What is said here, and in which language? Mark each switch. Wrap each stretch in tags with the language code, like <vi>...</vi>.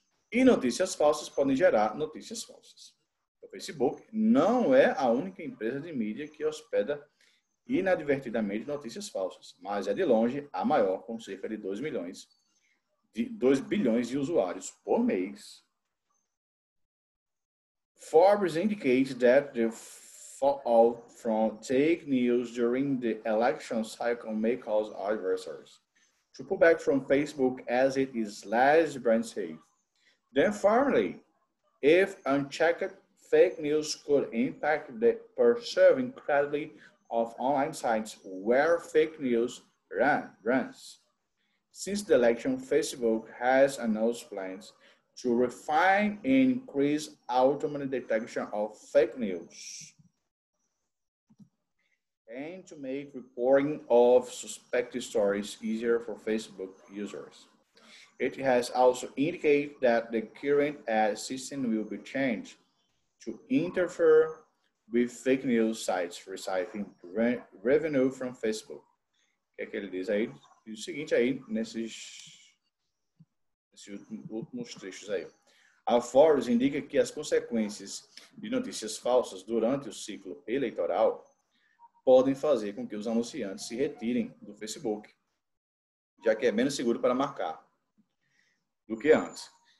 <pt>E notícias falsas podem gerar notícias falsas. O Facebook não é a única empresa de mídia que hospeda inadvertidamente notícias falsas, mas é de longe a maior, com cerca de 2 bilhões de usuários por mês.</pt> <en>Forbes indicates that the fallout from fake news during the election cycle may cause adversaries to pull back from Facebook as it is less brand safe. Then finally, if unchecked, fake news could impact the perceived credibility of online sites where fake news runs. Since the election, Facebook has announced plans to refine and increase automated detection of fake news and to make reporting of suspected stories easier for Facebook users. It has also indicated that the current ad system will be changed to interfere with fake news sites receiving revenue from Facebook.</en> <pt>O que é que ele diz aí? Diz o seguinte aí, nesses últimos trechos aí. A Forbes indica que as consequências de notícias falsas durante o ciclo eleitoral podem fazer com que os anunciantes se retirem do Facebook, já que é menos seguro para marcar do que antes.</pt>